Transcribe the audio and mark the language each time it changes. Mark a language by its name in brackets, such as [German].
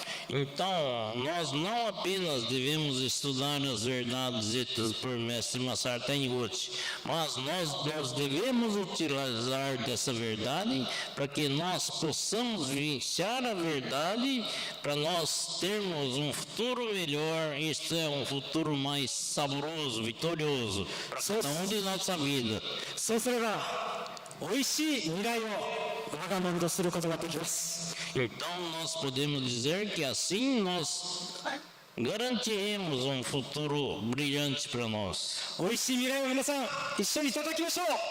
[Portuguese] Então, nós não apenas devemos estudar as verdades ditas por Mestre Masaru Taniguchi, mas nós devemos utilizar dessa verdade para que nós possamos vivenciar a verdade, para nós termos um futuro melhor, isto é, um futuro mais saboroso, vitorioso, para cada um de nossa vida. [Japanese] そうすればおいしい未来を我が物とすることができます。 [Portuguese] Então, nós podemos dizer que assim nós garantiremos um futuro brilhante para nós. [Japanese] おいしい未来を皆さん一緒にいただきましょう。